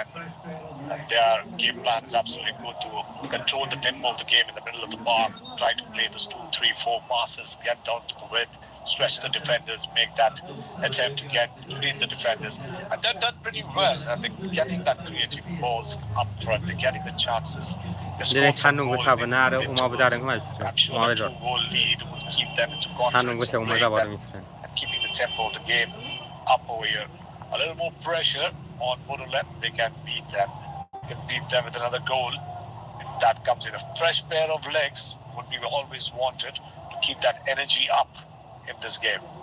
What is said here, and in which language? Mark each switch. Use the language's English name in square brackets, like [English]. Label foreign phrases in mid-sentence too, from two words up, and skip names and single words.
[English] And their game plan is absolutely good to control the tempo of the game in the middle of the park, try to play those 2, 3, 4 passes, get down to the width, stretch the defenders, make that attempt to get between the defenders. And they've done pretty well. And they're getting that creative balls up front, they're getting the chances. [Bodo] They सान्दुं गोसाबो ना आरो अमाबो जादों खोमा बिसोरो [English] I'm sure [Bodo] अमा [English] the [Bodo] बेदर [English] 2-goal lead will keep them into [Bodo] सान्दुं [English] confidence [Bodo] गोसायाव [English] of [Bodo] अमा [English] playing [Bodo] जाबावदों [English] that [Bodo] बिसोरो [English] and keeping the tempo of the game up over here. A little more pressure on Bodoland. They can beat them. They can beat them with another goal. If that comes in, a fresh pair of legs would be always wanted to keep that energy up in this game.